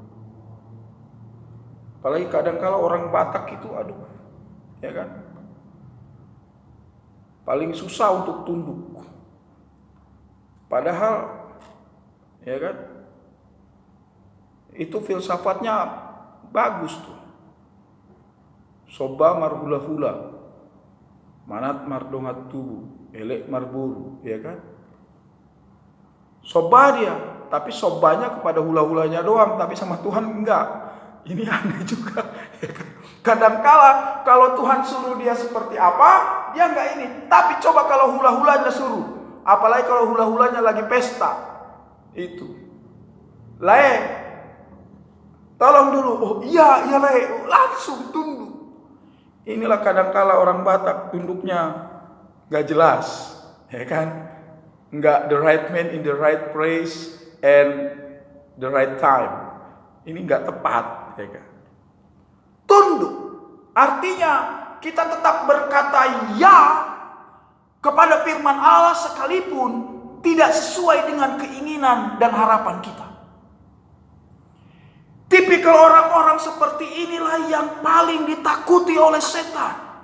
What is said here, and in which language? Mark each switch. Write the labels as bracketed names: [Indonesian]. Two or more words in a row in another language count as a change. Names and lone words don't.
[Indonesian] Apalagi kadang-kala orang Batak itu, ya kan? Paling susah untuk tunduk. Padahal, ya kan, itu filsafatnya bagus tuh. [Batak Toba] Soba marhula-hula, manat mardongat tubuh, elek marburu, [Indonesian] ya kan? Soba dia, tapi sobanya kepada hula-hulanya doang, tapi sama Tuhan enggak. Ini aneh juga, ya kan? Kadangkala kalau Tuhan suruh dia seperti apa, dia enggak ini. Tapi coba kalau hula-hulanya suruh, apalagi kalau hula-hulanya lagi pesta, itu. Lae, tolong dulu. Oh iya lae, langsung tunduk. Inilah kadangkala orang Batak tunduknya enggak jelas, ya kan? Enggak [English] the right man in the right place and the right time. [Indonesian] Ini enggak tepat, ya kan? Tunduk artinya kita tetap berkata ya kepada firman Allah sekalipun tidak sesuai dengan keinginan dan harapan kita. Tipikal orang-orang seperti inilah yang paling ditakuti oleh setan.